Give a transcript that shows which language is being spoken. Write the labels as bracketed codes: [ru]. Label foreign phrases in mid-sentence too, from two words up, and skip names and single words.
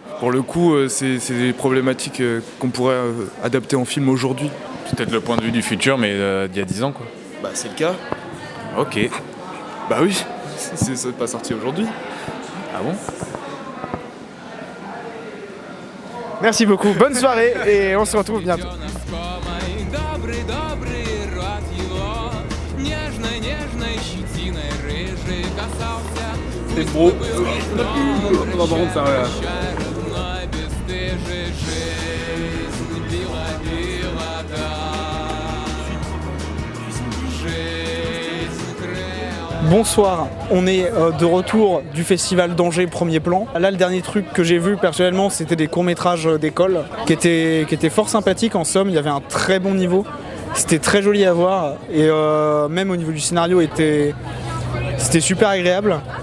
[fr] Pour le coup, c'est des problématiques qu'on pourrait adapter en film aujourd'hui. Peut-être le point de vue du futur mais d'il y a 10 ans quoi. Bah c'est le cas. Ok. Bah oui, c'est pas sorti aujourd'hui. Ah bon? Merci beaucoup, bonne soirée et on se retrouve bientôt. [ru] Добрый, добрый рот его нежной, нежной щетиной рыжий касался. [fr] C'est beau. [ru] Родной бесстыжей жизнь била, била, да. Жизнь крыла. [fr] Bonsoir, on est de retour du festival d'Angers premier plan. Là le dernier truc que j'ai vu personnellement c'était des courts-métrages d'école qui étaient fort sympathiques en somme, il y avait un très bon niveau. C'était très joli à voir et même au niveau du scénario c'était super agréable.